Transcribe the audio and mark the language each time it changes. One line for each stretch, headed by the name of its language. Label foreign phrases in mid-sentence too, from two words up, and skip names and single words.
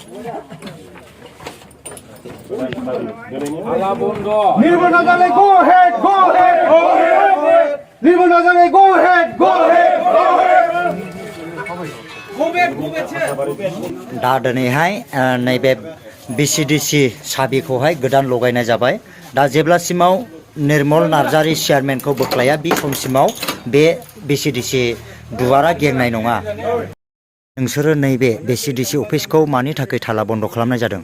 English: निर्मल नार्जारी go ahead निर्मल नार्जारी go ahead
Bodo: दा दिनैहाय नैबे बिसिडिसि साबिखौहाय गोदान लगायनाय जाबाय दा जेब्लासिमाव निर्मल नार्जारी चेयारमेनखौ बोख्लाया बे समसिमाव बे बिसिडिसि दुवारा गेंनाय नङा नोंसोरो नैबे बिसिडिसि अफिसखौ मानि थाखाय थाला बन्द खालामनाय जादों